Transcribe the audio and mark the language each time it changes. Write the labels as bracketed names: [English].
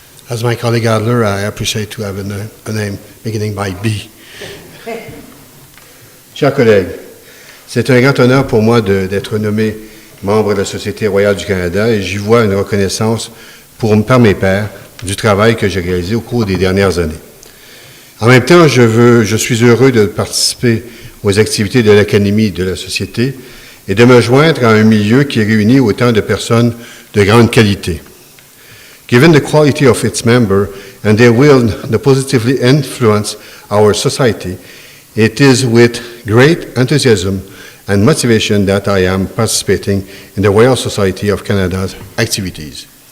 [English] As my colleague Adler, I appreciate to have a name beginning by B. [French] Chers collègues, c'est un grand honneur pour moi d'être nommé membre de la Société royale du Canada et j'y vois une reconnaissance par mes pairs du travail que j'ai réalisé au cours des dernières années. En même temps, je suis heureux de participer aux activités de l'Académie de la Société et de me joindre à un milieu qui réunit autant de personnes de grande qualité. [English] Given the quality of its members and their will to positively influence our society, it is with great enthusiasm and motivation that I am participating in the Royal Society of Canada's activities.